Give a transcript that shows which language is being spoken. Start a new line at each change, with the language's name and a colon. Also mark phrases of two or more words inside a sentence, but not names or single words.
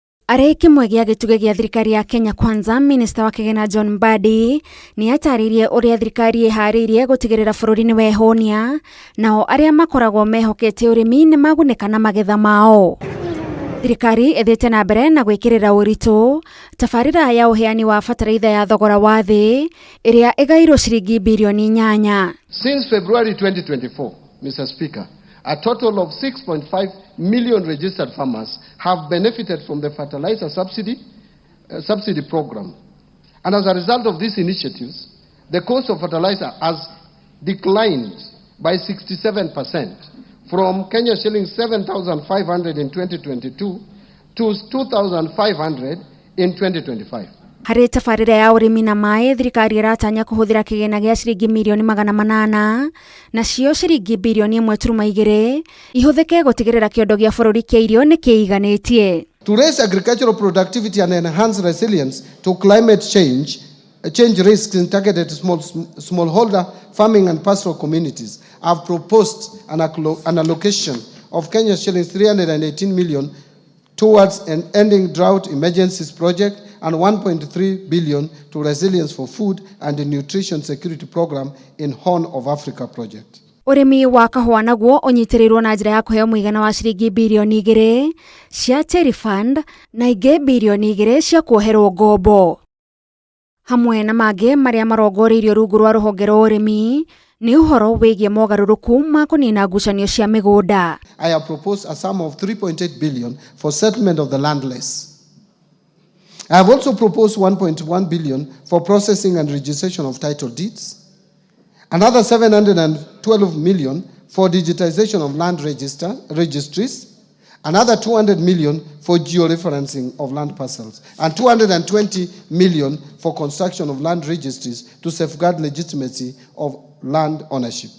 Kikuyu: Arĩ kĩmwe gĩa gĩtugĩ gĩa thirikari ya Kenya Kwanza, Minista wa Kĩgĩna John Mbadi nĩ atarĩirie ũrĩa thirikari ĩharĩirie gũtigĩrĩra bũrũri nĩ wehonia, nao arĩa makoragwo mehokete ũrĩmi nĩ magunĩka na magetha mao. Thirikari ĩthiĩte na mbere na gwĩkĩrĩra ũritũ tabarĩra ya ũheani wa bataraitha ya thogora wa thĩ ĩrĩa ĩgaĩirwo ciringi bilioni 8.
English: Since February 2024, Mr. Speaker, a total of 6.5 million registered farmers have benefited from the fertilizer subsidy program. And as a result of these initiatives, the cost of fertilizer has declined by 67% from Kenya shillings 7,500 in 2022 to 2,500 in 2025.
Kikuyu: Harĩ tabarĩra ya ũrĩmi na maĩ, thirikari ĩratanya kũhũthĩra kĩgĩna gĩa ciringi milioni 800 nacio ciringi bilioni 1.2 ihũthĩke gũtigĩrĩra kĩondo gĩa bũrũri kĩa irio nĩ kĩiganĩtie.
English: To raise agricultural productivity and enhance resilience to climate change risks in targeted smallholder farming and pastoral communities, I've proposed an allocation of Kenya shillings 318 million towards an ending drought emergencies project and 1.3 billion to resilience for food and the nutrition security program in Horn of Africa project.
Kikuyu: Ũrĩmi wa kahũa naguo ũnyitĩrĩirwo na njĩra ya kũheo mũigana wa ciringi bilioni 2 cia Terry Fund na ingĩ bilioni 2 cia kuoherwo ngombo. Hamwe na mangĩ marĩa marongoreirio rungu rwa rũhonge rwa ũrĩmi nĩ ũhoro wĩgiĩ mogarũrũku ma kũnina ngucanio cia mĩgũnda.
English: I have proposed a sum of 3.8 billion for settlement of the landless. I have also proposed 1.1 billion for processing and registration of title deeds, another 712 million for digitization of land registries, another 200 million for georeferencing of land parcels, and 220 million for construction of land registries to safeguard legitimacy of land ownership.